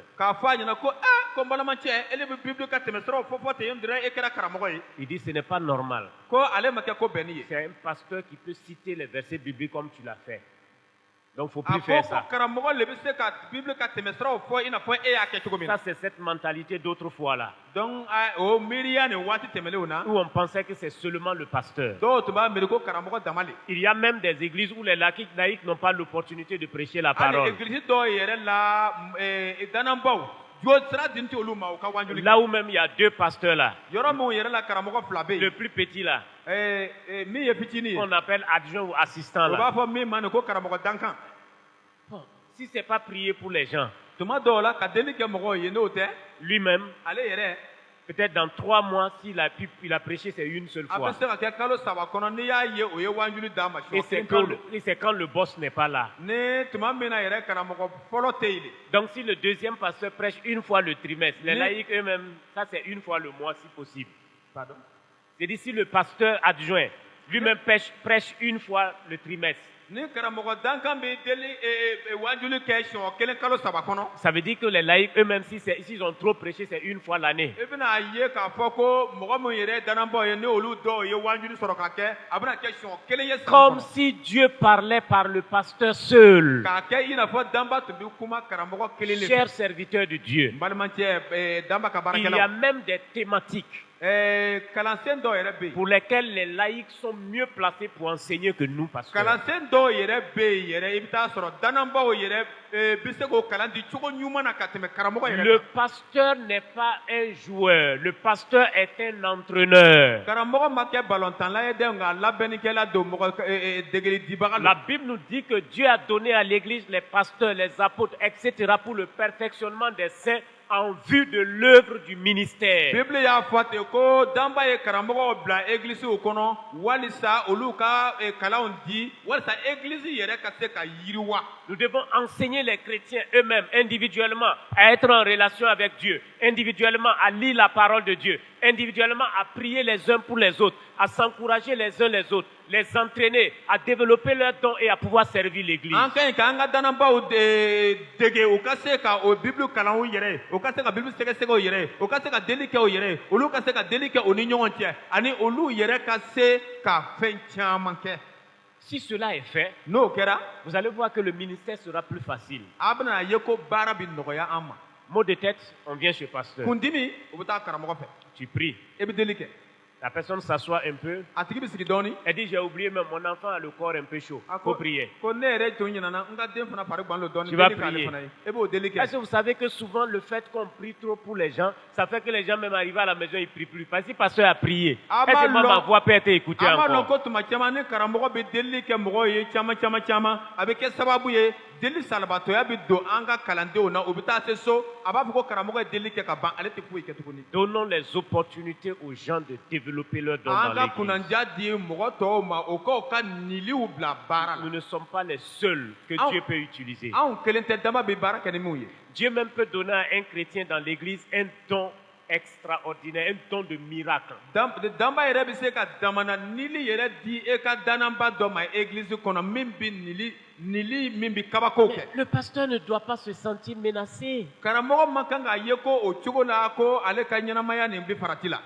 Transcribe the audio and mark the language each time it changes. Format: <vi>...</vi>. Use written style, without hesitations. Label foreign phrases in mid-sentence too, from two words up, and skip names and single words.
<bm>k'a fɔ a ɲɛna ko ko n balimacɛ ele bɛ bible ka tɛmɛsiraw fɔ ten dɔrɔn e kɛra karamɔgɔ ye.</bm> <fr>Il dit, ce n'est pas normal.</fr> <bm>ko ale ma kɛ ko bɛnni ye.</bm> <fr>C'est un pasteur qui peut citer les versets bibliques comme tu l'as fait. Donc, il ne faut</fr> <bm>a</bm> <fr>plus</fr> <bm>ko</bm> <fr>faire</fr> <bm>ko</bm> <fr>ça.</fr> <bm>karamɔgɔ le bɛ se ka bible ka tɛmɛsiraw fɔ i n'a fɔ e y'a kɛ cogo min na.</bm> <fr>Ça, c'est cette mentalité d'autrefois là,</fr> <bm>donc o miiriya nin waati tɛmɛlenw na.</bm> <fr>où on pensait que c'est seulement le pasteur.</fr> <bm>dɔw tun b'a miiri ko karamɔgɔ dama le.</bm> <fr>Il y a même des églises où les laïcs n'ont pas l'opportunité de prêcher la</fr> <bm>hali</bm> <fr>parole.</fr> <bm>église dɔw yɛrɛ la dannabaw jo sira di tɛ olu ma u ka wanjuli.</bm> <fr>Là où même il y a deux pasteurs là,</fr> <bm>yɔrɔ min yɛrɛ la karamɔgɔ fila bɛ</bm> <fr>le</fr> <bm>yen.</bm> <fr>plus petit là,</fr> <bm>min ye fitinin ye.</bm> <fr>qu'on appelle adjoint ou assistant</fr> <bm>o</bm> <fr>là.</fr> <bm>b'a fɔ min ma nin ko karamɔgɔ dankan.</bm> <fr>Bon, si ce n'est pas prier pour les gens,</fr> <bm>tuma dɔw la ka deli kɛ mɔgɔw ye n'o tɛ.</bm> <fr>lui-même,</fr> <bm>ale yɛrɛ</bm> <fr>peut-être dans 3 mois, s'il a prêché, c'est une seule</fr> <bm>a</bm> <fr>fois.</fr> <bm>bɛ se ka kɛ kalo saba kɔnɔ n'i y'a ye o ye wanjuli d'a ma</bm> <fr>Et</fr> <bm>siɲɛ</bm> <fr>c'est</fr> <bm>kelen</bm> <fr>quand,</fr> <bm>kalo.</bm> <fr>quand le boss n'est pas là.</fr> <bm>ni tuma min na yɛrɛ karamɔgɔ fɔlɔ tɛ yen de.</bm> <fr>Donc si le deuxième pasteur prêche une fois le trimestre, les Mais- laïcs eux-mêmes, ça c'est une fois le mois si possible. Pardon? C'est-à-dire si le pasteur adjoint lui-même prêche une fois le trimestre,</fr> <bm>ni karamɔgɔ dankan bɛ deli wanjuli kɛ siɲɛ kelen kalo saba kɔnɔ.</bm> <fr>ça veut dire que les laïcs eux-mêmes, s'ils ont trop prêché, c'est une fois l'année.</fr> <bm>i bɛna ye k'a fɔ ko mɔgɔ min yɛrɛ danabɔ ye ni olu dɔw ye wanjuli sɔrɔ ka kɛ a bɛna kɛ siɲɛ kelen ye san</bm> <fr>Comme</fr> <bm>kɔnɔ.</bm> <fr>si Dieu parlait par le pasteur seul.</fr> <bm>k'a kɛ i n'a fɔ danba tun bɛ kuma karamɔgɔ kelen de fɛ.</bm> <fr>Chers serviteurs de Dieu,</fr> <bm>n balimacɛ danba ka</bm> <fr>il y a</fr> <bm>baarakɛlaw.</bm> <fr>même des thématiques</fr> <bm>kalansen dɔw yɛrɛ bɛ yen.</bm> <fr>pour lesquelles les laïcs sont mieux placés pour enseigner que nous, pasteurs.</fr> <bm>kalansen dɔw yɛrɛ bɛ yen yɛrɛ i bɛ taa sɔrɔ dananbaw yɛrɛ bɛ se k'o kalan di cogo ɲuman na ka tɛmɛ karamɔgɔ yɛrɛ</bm> <fr>Le</fr> <bm>kan.</bm> <fr>pasteur n'est pas un joueur, le pasteur est un entraîneur.</fr> <bm>karamɔgɔ ma kɛ balontanla ye dɛ nka labɛnnikɛla don mɔgɔ degeli dibaga</bm> <fr>La</fr> <bm>don.</bm> <fr>Bible nous dit que Dieu a donné à l'Église les pasteurs, les apôtres, etc. pour le perfectionnement des saints, en vue de l'œuvre du ministère.</fr> <bm>Bible y'a fɔ ten ko danba ye karamɔgɔw bila église kɔnɔ walisa olu ka kalanw di walisa église yɛrɛ ka se ka yiriwa.</bm> <fr>Nous devons enseigner les chrétiens eux-mêmes individuellement à être en relation avec Dieu, individuellement à lire la parole de Dieu, individuellement à prier les uns pour les autres, à s'encourager les uns les autres, les entraîner à développer leurs dons et à pouvoir servir l'Église.</fr> <bm>An ka ɲi k'an ka dannabaw dege u ka se ka o Bible kalan u yɛrɛ ye, u ka se ka Bible sɛgɛsɛgɛ u yɛrɛ ye, u ka se ka deli kɛ u yɛrɛ ye, olu ka se ka deli kɛ u ni ɲɔgɔn cɛ ani olu yɛrɛ ka se ka fɛn caman kɛ.</bm> <fr>Si cela est fait,</fr> <bm>N'o kɛra,</bm> <fr>vous allez voir que le ministère sera plus facile.</fr> <bm>a bɛna ye ko baara bɛ nɔgɔya an ma.</bm> <fr>Mot de tête, on vient chez pasteur.</fr> <bm>Kundimi u bɛ taa karamɔgɔ fɛ,</bm> <fr>Tu pries.</fr> <bm>e bɛ deli kɛ.</bm> <fr>La personne s'assoit un peu.</fr> <bm>A tigi bɛ sigi dɔɔni.</bm> <fr>Elle dit, j'ai oublié, mais mon enfant a le corps un peu chaud. Il faut prier.</fr> <bm>Ko ne yɛrɛ tun ɲinana n ka den fana fari gan lo dɔɔni.</bm> <fr>Tu vas</fr> <bm>deli k'ale</bm> <fr>prier.</fr> <bm>fana ye. E b'o deli kɛ.</bm> <fr>Est-ce que vous savez que souvent le fait qu'on prie trop pour les gens, ça fait que les gens même arrivent à la maison, ils prient plus. Parce que le pasteur a prié. Est-ce que ma voix peut être écoutée</fr> <bm>a ma lɔn</bm> <fr>encore?</fr> <bm>ko tuma caman ni karamɔgɔ bɛ deli kɛ mɔgɔw ye caman a bɛ kɛ sababu ye deli salibatɔya bɛ don an ka kalandenw na u bɛ taa se so a b'a fɔ ko karamɔgɔ ye deli kɛ ka ban ale tɛ foyi kɛ tuguni.</bm> <fr>Donnons les opportunités aux gens de développer leurs dons dans</fr> <bm>an ka</bm> <fr>l'église.</fr> <bm>kunnadiya di mɔgɔ tɔw ma o k'o ka niliw bila baara</bm> <fr>Nous</fr> <bm>la.</bm> <fr>ne sommes pas les seuls que Ah. Dieu peut utiliser.</fr> <bm>anw kelen tɛ dama bɛ baara kɛ ni minnu ye.</bm> <fr>Dieu même peut donner à un chrétien dans l'église un don extraordinaire, un don de miracle.</fr> <bm>Danba yɛrɛ bɛ se ka damana nili yɛrɛ di e ka dannaba dɔ ma église kɔnɔ min bɛ nili min bɛ kabako kɛ.</bm> <fr>Le pasteur ne doit pas se sentir menacé.</fr> <bm>Karamɔgɔ man kan k'a ye ko o cogo la ko ale ka ɲɛnamaya nin bɛ farati la.</bm>